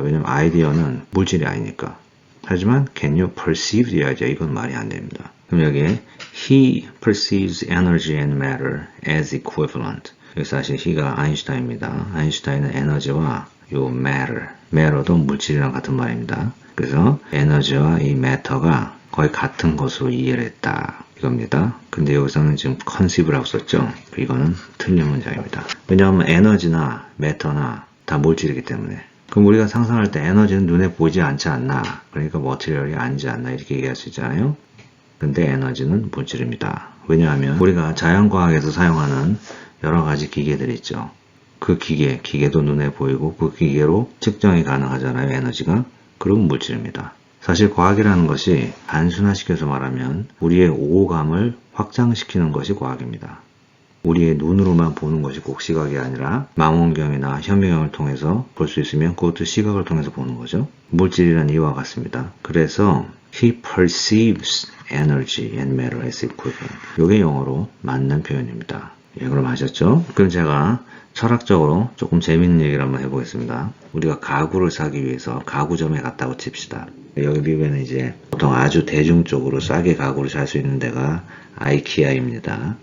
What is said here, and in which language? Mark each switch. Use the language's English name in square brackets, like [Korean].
[Korean] 왜냐면 아이디어는 물질이 아니니까. 하지만 [English] can you perceive the idea? [Korean] 이건 말이 안 됩니다. 그럼 여기에 [English] he perceives energy and matter as equivalent. [Korean] 여기 사실 he가 아인슈타인입니다. 아인슈타인은 에너지와 요 matter도 물질이랑 같은 말입니다. 그래서 에너지와 이 matter가 거의 같은 것으로 이해를 했다. 이겁니다. 근데 여기서는 지금 conceive라고 썼죠. 이거는 틀린 문장입니다. 왜냐하면 에너지나 matter나 다 물질이기 때문에. 그럼 우리가 상상할 때 에너지는 눈에 보이지 않지 않나? 그러니까 material이 아니지 않나? 이렇게 얘기할 수 있잖아요. 근데 에너지는 물질입니다. 왜냐하면 우리가 자연과학에서 사용하는 여러 가지 기계들이 있죠. 그 기계도 눈에 보이고 그 기계로 측정이 가능하잖아요. 에너지가. 그럼 물질입니다. 사실 과학이라는 것이 단순화시켜서 말하면 우리의 오감을 확장시키는 것이 과학입니다. 우리의 눈으로만 보는 것이 꼭 시각이 아니라 망원경이나 현미경을 통해서 볼 수 있으면 그것도 시각을 통해서 보는 거죠. 물질이란 이와 같습니다. 그래서 [English] he perceives energy and matter as equivalent. [Korean] 이게 영어로 맞는 표현입니다. 예, 그럼 아셨죠? 그럼 제가 철학적으로 조금 재밌는 얘기를 한번 해보겠습니다. 우리가 가구를 사기 위해서 가구점에 갔다고 칩시다. 여기 미국에는 이제 보통 아주 대중적으로 싸게 가구를 살 수 있는 데가 아이키아입니다.